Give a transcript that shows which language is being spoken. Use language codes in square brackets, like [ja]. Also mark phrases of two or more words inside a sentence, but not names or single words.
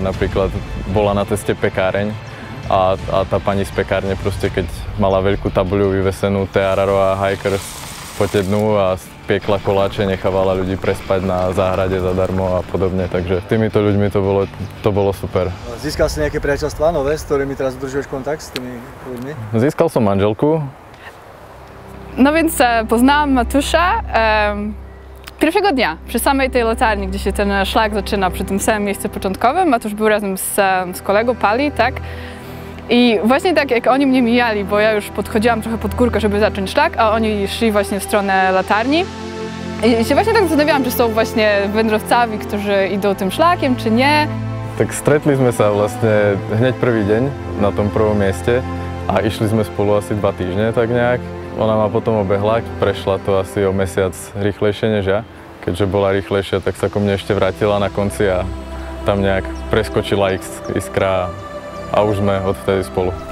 [sk] Napríklad bola na ceste pekáreň a tá pani z pekárne proste, keď mala veľkú tabuľu vyvesenú Teararoa Hikers pote dnu a piekla koláče, nechávala ľudí prespať na záhrade zadarmo a podobne, takže týmito ľuďmi to bolo super. Získal si nejaké priateľstvá nové, s ktorými teraz udržuješ kontakt s tými ľuďmi? Získal som manželku. [pl] No więc poznałam Matusza pierwszego dnia, przy samej tej latarni, gdzie się ten szlak zaczyna, przy tym samym miejscu początkowym. Matusz był razem z kolegą Pali, tak? I właśnie tak jak oni mnie mijali, bo ja już podchodziłam trochę pod górkę, żeby zacząć szlak, a oni szli właśnie w stronę latarni. I się właśnie tak zastanawiałam, czy są właśnie wędrowcami, którzy idą tym szlakiem, czy nie. [sk] Tak stretli sme sa vlastne hneď prvý deň na tom prvom mieste a išli sme spolu asi 2 týždne tak nejak. Ona ma potom obehla, prešla to asi o mesiac rýchlejšie než ja. Keďže bola rýchlejšia, tak sa ku mne ešte vrátila na konci a tam nejak preskočila iskra a už sme odvtedy spolu.